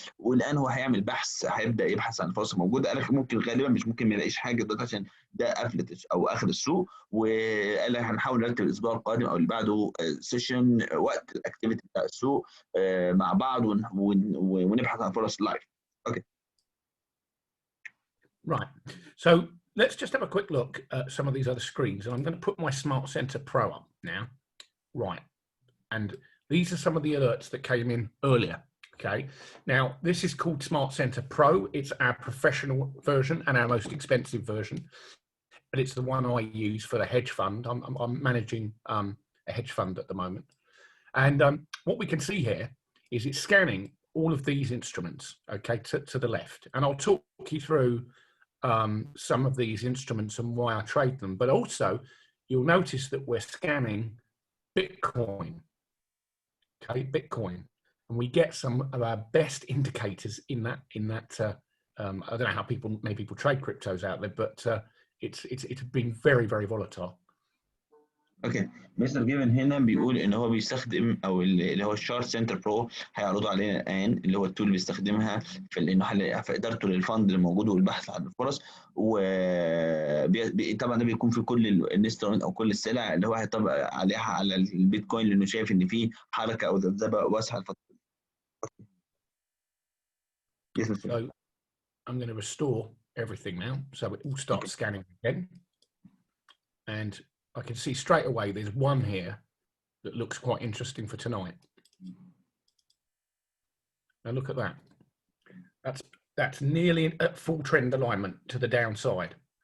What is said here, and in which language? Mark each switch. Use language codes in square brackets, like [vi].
[ar] والان هو هيعمل بحث، هيبدا يبحث عن فرص موجوده. قال لك ممكن غالبا مش ممكن ما يلاقيش حاجه دلوقتي عشان ده قفلت او اخر السوق. وقال لك هنحاول نرتب الاسبوع القادم او اللي بعده سيشن وقت الاكتيفيتي بتاع السوق مع بعض ونبحث عن فرص لايف. [en] Okay. Right. So let's just have a quick look at some of these other screens. And I'm going to put my Smart Center Pro up now. Right. And these are some of the alerts that came in earlier. Okay. Now, this is called Smart Center Pro. It's our professional version and our most expensive version. But it's the one I use for the hedge fund. I'm managing a hedge fund at the moment. And what we can see here is it's scanning all of these instruments, okay, to the left. And I'll talk you through some of these instruments and why I trade them. But also, you'll notice that we're scanning Bitcoin, okay, Bitcoin. And we get some of our best indicators in that I don't know how many people trade cryptos out there, but it's been very, very volatile. [ar] اوكي مستر جيفن هنا بيقول ان هو بيستخدم او اللي هو الشارت سنتر برو هيعرضوا علينا الان اللي هو التول اللي بيستخدمها في انه في ادارته للفند اللي موجود والبحث عن الفرص. وطبعا ده بيكون في كل الانسترومنت او كل السلع اللي هو هيطبق عليها على البيتكوين لانه شايف ان في حركه او ذبذبه واسعه الفتره. [en] So I'm going to restore everything now, so it all starts scanning again, and I can see straight away there's one here that looks quite interesting for tonight. Now look at that. That's nearly at full trend alignment to the downside.